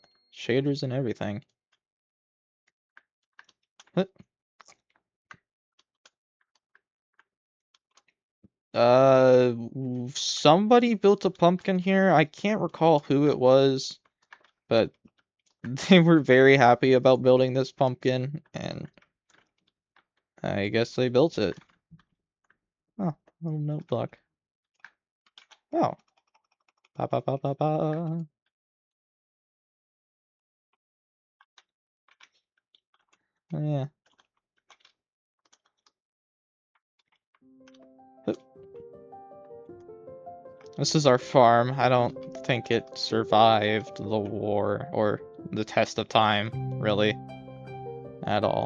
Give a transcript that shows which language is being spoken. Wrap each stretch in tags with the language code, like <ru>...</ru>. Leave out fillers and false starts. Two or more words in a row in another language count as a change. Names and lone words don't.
<en>Shaders and everything. Somebody built a pumpkin here. I can't recall who it was, but they were very happy about building this pumpkin, and I guess they built it. Oh, little notebook. Oh. Ba ba ba ba ba. Oh, yeah. This is our farm. I don't think it survived the war or the test of time, really, at all.</en>